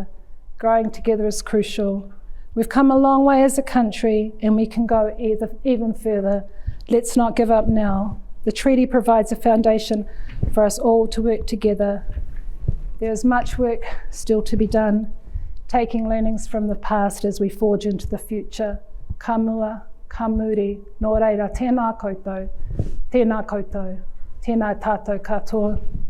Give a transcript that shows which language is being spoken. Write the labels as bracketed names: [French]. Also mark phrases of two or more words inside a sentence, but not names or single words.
[English] Growing together is crucial. We've come a long way as a country, and we can go even further. Let's not give up now. The treaty provides a foundation for us all to work together. There is much work still to be done, taking learnings from the past as we forge into the future. [Māori] Ka mua, ka muri, nō reira, tēnā koutou, tēnā tātou katoa.